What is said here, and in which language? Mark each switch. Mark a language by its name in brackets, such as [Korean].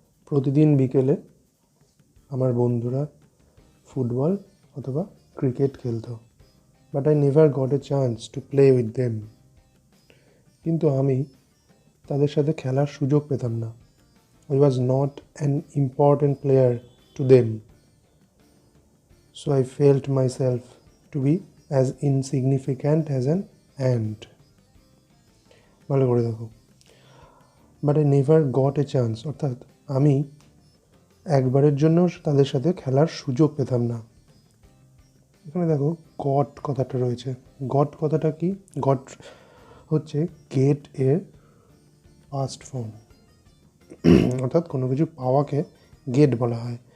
[Bangla] প্রতিদিন বিকেলে আমার বন্ধুরা ফুটবল অথবা ক্রিকেট খেলতো। [English] But I never got a chance to play with them. [Bangla] কিন্তু আমি তাদের সাথে খেলার সুযোগ পেতাম না। [English] I was not an important player to them, so I felt myself to be as insignificant as an ant. [Bangla] ভালো করে দেখো, [English] but I never got a chance, [Bangla] অর্থাৎ আমি একবারের জন্য তাদের সাথে খেলার সুযোগ পেতাম না। এখানে দেখো গট কথাটা রয়েছে। গট কথাটা কি? গট হচ্ছে গেট এর পাস্ট ফর্ম, অর্থাৎ কোনো কিছু পাওয়াকে গেট বলা হয়।